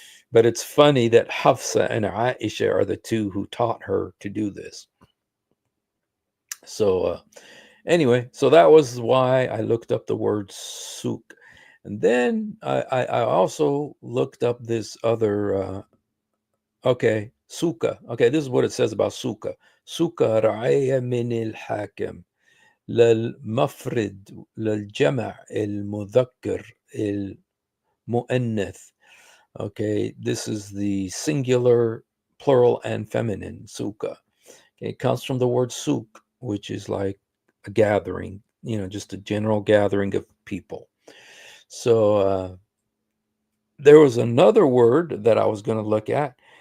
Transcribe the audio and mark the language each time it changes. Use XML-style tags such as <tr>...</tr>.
<en>But it's funny that Hafsa and Aisha are the two who taught her to do this. So anyway, so that was why I looked up the word souk. And then I also looked up this other, okay, suka. Okay, this is what it says about suka.</en> <ar>Suka رعية من الحاكم للمفرد للجمع المذكر المؤنث.</ar> <en>Okay, this is the singular, plural, and feminine suka. Okay, it comes from the word souk, which is like a gathering, just a general gathering of people. So there was another word that I was going to look at.</en>